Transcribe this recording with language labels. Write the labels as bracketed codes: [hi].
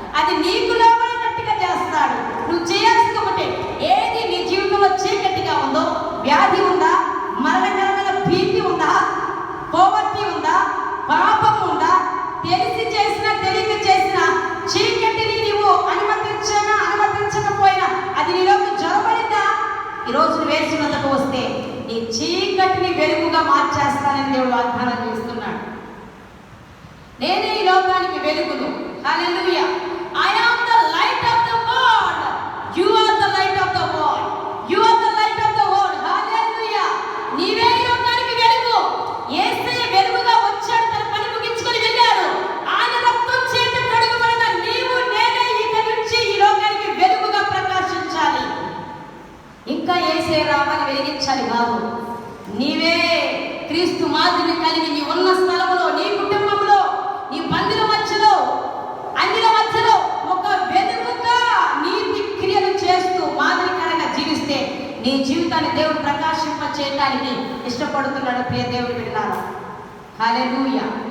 [te] అది నీకు లోబడినట్టుగా చేస్తాడు. నువ్వు చేయాల్సింది ఒకటే, ఏది నీ జీవితంలో చీకటిగా ఉందో, వ్యాధి ఉందా, మరణకరమైన భీతి ఉందా, పోవర్టీ ఉందా, పాపం ఉందా, తెలిసి చేసినా తెలియక చేసినా చీకటిని నీవు అనుమతించినా అనుమతించకపోయినా అది నీలోకి జొరబడిందా? ఈరోజు వేసి వద్దకు వస్తే నీ చీకటిని వెలుగుగా మార్చేస్తానని దేవుడు వాగ్దానం చేస్తున్నాడు. నేనే ఈ లోకానికి వెలుగును. హల్లెలూయా. [en] I am the light of the world. You are the light of the world. You are the light of the world. [te] హల్లెలూయా. నీవే ఈ లోకానికి వెలుగు. యేసయ్య వెలుగుగా వచ్చాడు, తన పని ముగించుకొని వెళ్ళాడు. ఆయన రక్తం చేత కడుగబడిన నీవు నేనే ఇక నుంచి ఈ లోకానికి వెలుగుగా ప్రకాశించాలి. ఇంకా యేసయ్య రావాలి, వెలిగించాలి కాదు. నీవే క్రీస్తు మాదిరిని కలిగి నీ ఉన్న స్థలంలో, నీ కుటుంబంలో, నీ బంధువుల మధ్యలో, అన్యుల మధ్యలో ఒక వెలుగుగా నీతి క్రియలు చేస్తూ మాదిరికరంగా జీవిస్తే నీ జీవితాన్ని దేవుడు ప్రకాశింప చేయడానికి ఇష్టపడుతున్నాడు. ప్రియ దేవుడు విన్నారా? హల్లెలూయా.